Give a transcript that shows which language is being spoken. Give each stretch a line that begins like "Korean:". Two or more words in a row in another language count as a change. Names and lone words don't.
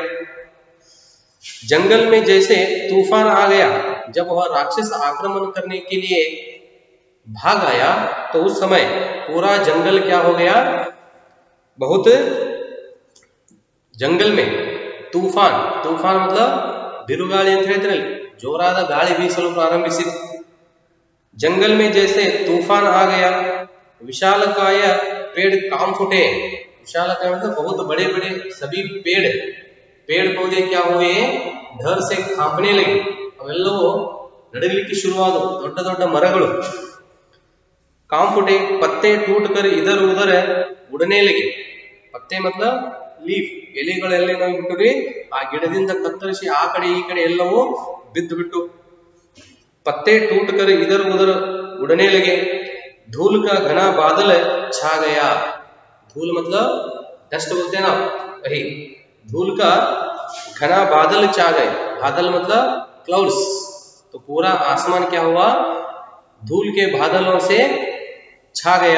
Hindi: जंगल में जैसे तूफान आ गया। जब वह राक्षस आक्रमण करने के लिए भाग आया तो उस समय पूरा जंगल क्या हो गया, बहुत जंगल में तूफान मतलब
Kannada: ಬಿರುಗಾಳಿ ಅಂತ ಹೇಳ್ತಿರಲ್ಲ, ಜೋರಾದ ಗಾಳಿ ಬೀಸಲು ಪ್ರಾರಂಭಿಸಿತು।
Hindi: जंगल में जैसे तूफान आ गया। विशालकाय पेड़ काम फूटे। विशालकाय मतलब बहुत बड़े बड़े सभी पेड़ पौधे क्या हुए, डर से कांपने लगे।
Kannada: अवेಲ್ಲವೂ ನಡಗಲಿಕ್ಕೆ ಶುರುವಾದವು, ದೊಡ್ಡ ದೊಡ್ಡ ಮರಗಳು।
Hindi: काम फूटे, पत्ते टूट कर इधर उधर उड़ने लगे। पत्ते मतलब
Kannada: ಲೀಫ್, ಎಲೆಗಳೆಲ್ಲ ಏನಾಗ್ಬಿಟ್ರಿ, ಆ ಗಿಡದಿಂದ ಕತ್ತರಿಸಿ ಆ ಕಡೆ ಈ ಕಡೆ ಎಲ್ಲವೂ ಬಿದ್ದು ಬಿಟ್ಟು।
Hindi: पत्ते टूट कर इधर उधर उड़ने लगे। धूल का घना बादल छा गया। धूल मतलब डस्ट बोलते हैं ना, वही धूल का घना बादल छा गए। बादल मतलब क्लाउड्स। तो पूरा आसमान क्या हुआ, धूल के बादलों से छा गया।